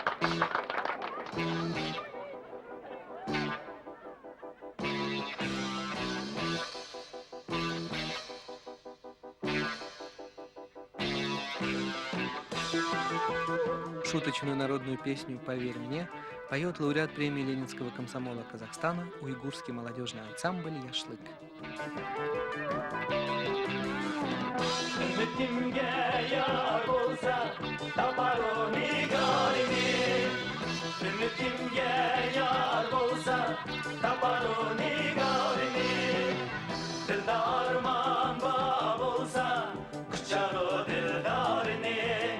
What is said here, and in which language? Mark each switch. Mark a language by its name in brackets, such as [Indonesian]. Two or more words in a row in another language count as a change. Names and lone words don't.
[Russian] Шуточную народную песню «Поверь мне» поет лауреат премии Ленинского комсомола Казахстана уйгурский молодежный ансамбль «Яшлык». [Uyghur] Ümitimge yar olsa tapar o nigarimi. Ümitimge yar olsa tapar o nigarimi. Dilda arman bab olsa kıçar o dildarini.